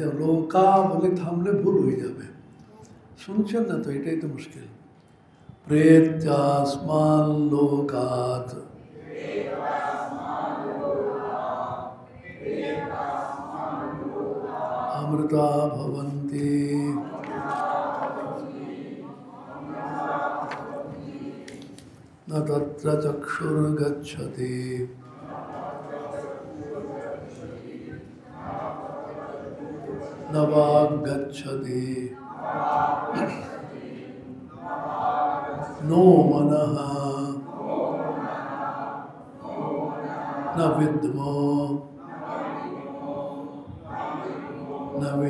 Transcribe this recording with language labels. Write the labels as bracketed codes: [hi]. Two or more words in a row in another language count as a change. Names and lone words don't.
[bn] লোকা বলে থামলে ভুল হয়ে যাবে। শুনছেন না তো, এটাই তো মুশকিল। [sa] প্রেত্যাস্মান লোকাত অমৃতা ভবন্তি। न तत्र चक्षुर्गच्छति न वाग्गच्छति नो मनः न विद्मो न